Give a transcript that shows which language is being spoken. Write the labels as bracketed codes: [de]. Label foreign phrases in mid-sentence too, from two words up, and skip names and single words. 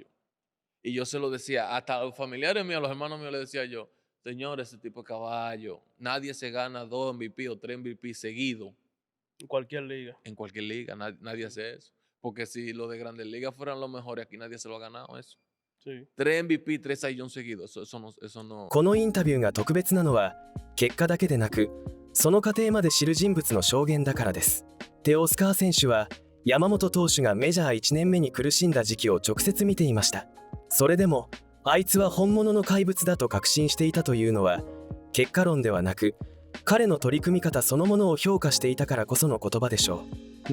[es] Y yo se lo decía, hasta a los familiares míos, a los hermanos míos, le decía yo, señor, ese tipo caballo, nadie se gana 2 MVP o 3 MVP seguidos. En cualquier liga. En cualquier liga, nadie hace eso. Porque si los de grandes ligas fueran los mejores, aquí nadie se lo ha ganado eso. Sí. 3 MVP, 3 Cy Young seguidos, eso no. [ja] このインタビューが特別なのは、結果だけでなく、その過程まで知る人物の証言だからです。テオスカー選手は、山本投手がメジャー1年目に苦しんだ時期を直接見ていました。それでも、あいつは本物の怪物だと確信していたというのは、結果論ではなく、彼の取り組み方そのものを評価していたからこその言葉でしょう。